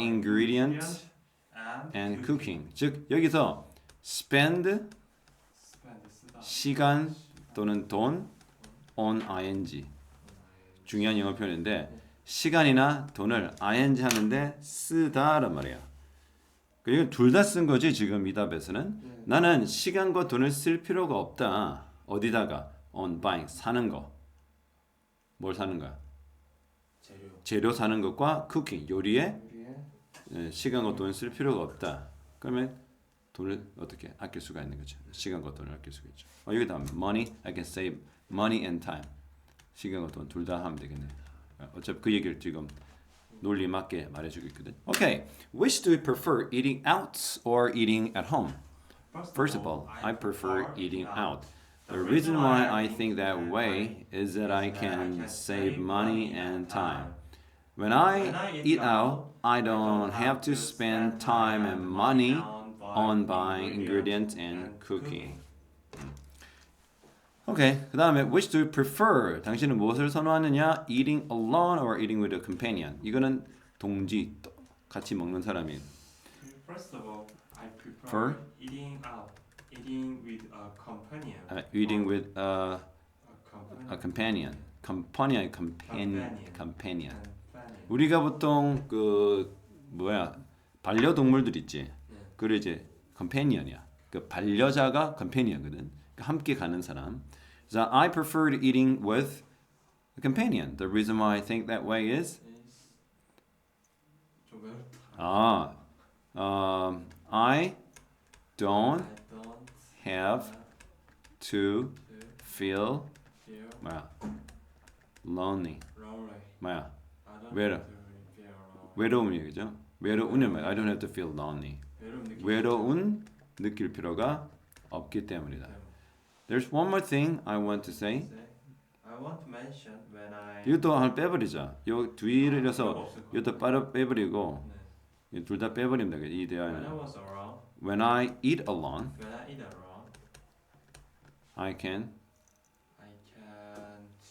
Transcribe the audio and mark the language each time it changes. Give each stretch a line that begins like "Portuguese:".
English: ingredients and cooking.
Korean: 즉 여기서 spend spend 쓰다. 시간 또는 돈 on ing 중요한 영어 표현인데 시간이나 돈을 ing 하는데 쓰다란 말이야. 이건 둘 다 쓴 거지 지금 이 답에서는. 네. 나는 시간과 돈을 쓸 필요가 없다. 어디다가
English: on buying
Korean: 사는 거. 뭘 사는 거야? 재료 사는 것과 cooking 요리에 요리에 시간과 돈을 쓸 필요가 없다. 그러면 돈을 어떻게 아낄 수가 있는 거죠. 시간과 돈을 아낄 수가 있죠. 여기다
English: money, I can save money and time.
Korean: 시간과 돈 둘 다 하면 되겠네. 어차피 그 얘기를 지금 논리 맞게 말해주고 있거든.
English: Okay, which do you prefer, eating out or eating at home? First of all, I prefer eating out. The reason why I think that way is that I can save money and time. When I eat out, I don't have to spend time and money on buying ingredients and cooking. Okay,
Korean: 그 다음에
English: which do you prefer?
Korean: 당신은 무엇을 선호하느냐?
English: Eating alone or eating with a companion?
Korean: 이거는 동지, 같이 먹는 사람이.
English: First of all, I prefer For? eating out, eating with a companion. Eating with a a companion. companion. companion. Companion.
Korean: 우리가 보통 그 반려동물들 있지. 네. 그래 이제 companion이야. 그 반려자가 companion거든. 함께 가는 사람.
English: So I prefer eating with a companion. The reason why I think that way is
Korean: 좀 외롭다.
English: I don't I don't have to feel feel lonely. lonely.
Korean: 뭐야?
English: I don't
Korean: 외로.
English: have to feel lonely.
Korean: 외로움 얘기죠. 외로운은 뭐야?
English: I don't have to feel lonely.
Korean: 외로운 느낄 필요가 없기 때문이다.
English: There's one more thing I want to say. I want to mention when I
Korean: 이것도 하나 빼버리자. 요 뒤를 이어서 이것도 빼버리고 둘 다 빼버리면 되겠지. 이
English: When I
Korean: 대화는.
English: was around, When I eat alone, when I eat around, I can. I can't.